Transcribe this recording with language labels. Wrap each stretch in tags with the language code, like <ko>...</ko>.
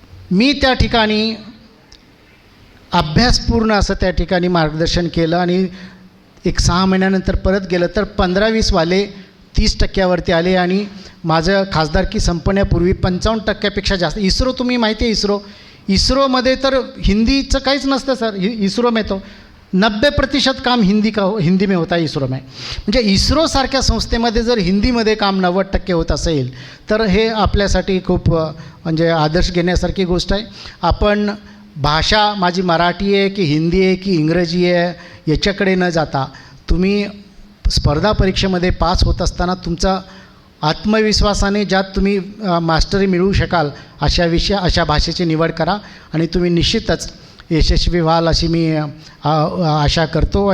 <mr>मी त्या ठिकाणी अभ्यासपूर्ण असं त्या ठिकाणी मार्गदर्शन केलं आणि एक 6 महिन्यानंतर परत गेलं तर 15-20 वाले 30% आले आणि माझं खासदारकी संपण्यापूर्वी 55%पेक्षा जास्त. इस्रो तुम्ही माहिती आहे, इस्रोमध्ये तर हिंदीचं काहीच नसतं सर.</mr> <hi>इस्रो में तो 90% काम हिंदी में होता है इस्रो में.</hi> <mr>म्हणजे इस्रोसारख्या संस्थेमध्ये जर हिंदीमध्ये काम 90% होत असेल तर हे आपल्यासाठी खूप म्हणजे आदर्श घेण्यासारखी गोष्ट आहे. आपण भाषा माझी मराठी आहे की हिंदी आहे की इंग्रजी आहे याच्याकडे न जाता तुम्ही स्पर्धा परीक्षेमध्ये पास होत असताना तुमचा आत्मविश्वासाने ज्यात तुम्ही मास्टरी मिळवू शकाल अशा भाषेची निवड करा आणि तुम्ही निश्चितच यशस्वी व्हाल अशी मी आशा करतो.</mr>